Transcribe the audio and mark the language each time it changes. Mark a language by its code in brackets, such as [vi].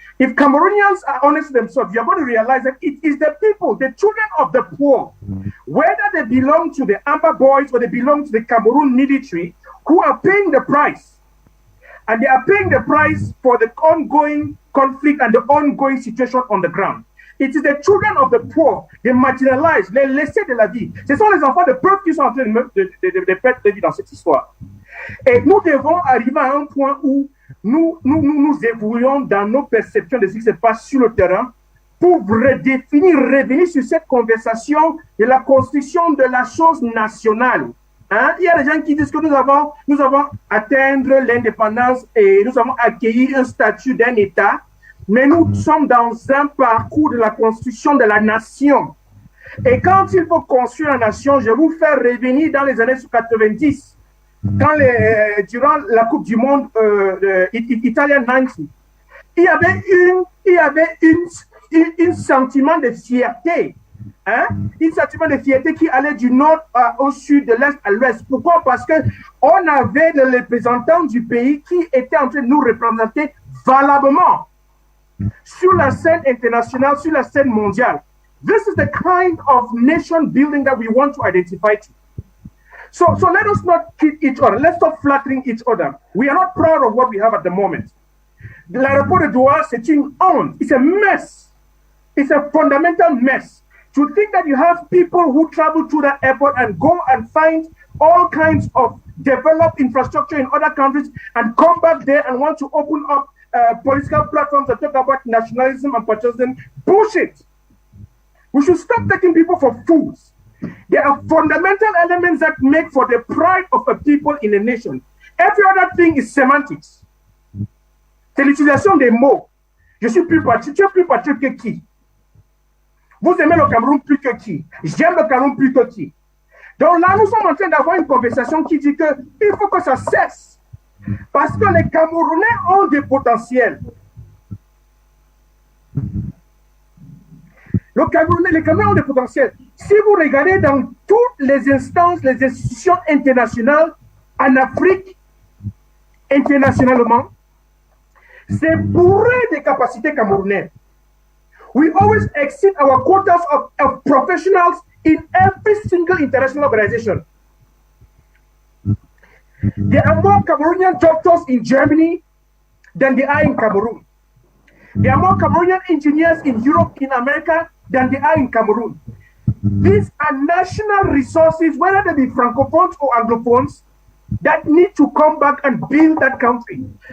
[en] If Cameroonians are honest with themselves, you're going to realize that it is the people, the children of the poor, whether they belong to the Amber Boys or they belong to the Cameroon military, who are paying the price. And they are paying the price for the ongoing conflict and the ongoing situation on the ground. It is the children of the poor, [fr] les marginalisés, les laissés de la vie. Ce sont les enfants de peuple qui sont en train de perdre la vie dans cette histoire. Et nous devons arriver à un point où nous évoluons dans nos perceptions de ce qui se passe sur le terrain pour redéfinir, revenir sur cette conversation de la construction de la chose nationale. Hein? Il y a des gens qui disent que nous avons atteint l'indépendance et nous avons accueilli un statut d'un État, mais nous sommes dans un parcours de la construction de la nation. Et quand il faut construire la nation, je vais vous faire revenir dans les années 90. Quand durant la Coupe du Monde Italian 90, il y avait un sentiment de fierté, hein? Un sentiment de fierté qui allait du nord au sud, de l'est à l'ouest. Pourquoi? Parce que on avait le représentant du pays qui était en train de nous représenter valablement sur la scène internationale, sur la scène mondiale. [en] This is the kind of nation building that we want to identify to. So let us not kid each other. Let's stop flattering each other. We are not proud of what we have at the moment. [fr] L'aéroport de Douala, c'est une honte. [en] It's a mess. It's a fundamental mess. To think that you have people who travel to that airport and go and find all kinds of developed infrastructure in other countries and come back there and want to open up political platforms that talk about nationalism and patriotism. Bullshit. We should stop taking people for fools. There are fundamental elements that make for the pride of a people in a nation. Every other thing is semantics. [fr] C'est l'utilisation des mots. Je suis plus patriote. Tu es plus patriote que qui? Vous aimez le Cameroun plus que qui? J'aime le Cameroun plus que qui? Donc là, nous sommes en train d'avoir une conversation qui dit qu'il faut que ça cesse. Parce que les Camerounais ont des potentiels. Les Camerounais ont des potentiels. Si vous regardez dans toutes les instances, les institutions internationales, en Afrique, internationalement, c'est bourré de capacités camerounaises. [en] We always exceed our quotas of professionals in every single international organization. There are more Cameroonian doctors in Germany than there are in Cameroon. There are more Cameroonian engineers in Europe, in America, than there are in Cameroon. These are national resources, whether they be francophones or anglophones, that need to come back and build that country.